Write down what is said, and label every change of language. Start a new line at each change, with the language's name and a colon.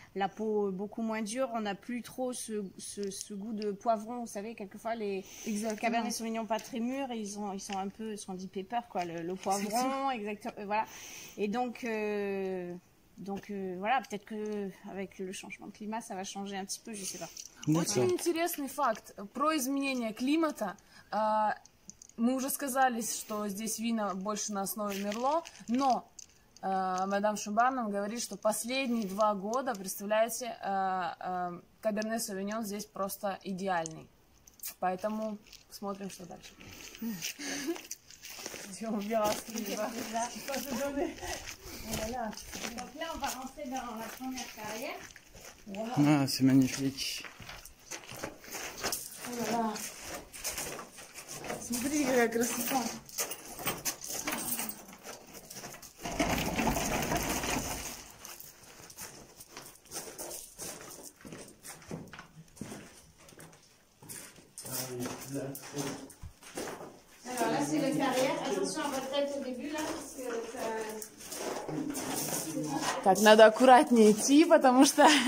French: La peau beaucoup moins dure. On n'a plus trop ce goût de poivron. Vous savez, quelquefois les Cabernet Sauvignon pas très mûrs, ils sont un peu, ce qu'on dit pepper quoi, le poivron, exactement. Voilà. Et donc voilà, peut-être que avec le changement de climat, ça va changer un petit peu, je sais pas.
Russian: Очень интересный факт про изменение климата. мы уже сказали, что здесь вина больше на основе Мерло, но мадам Шубан нам говорит, что последние 2 года, представляете, Каберне Совиньон здесь просто идеальный. Поэтому смотрим, что дальше.
French: Donc là, on va rentrer dans la première carrière. Ah, c'est magnifique. Oh là là.
Russian: Смотрите, какая красота.
French: Alors là, c'est le carrière. Attention à votre tête au début, là, parce que ça...
Russian: Так, надо аккуратнее идти, потому что...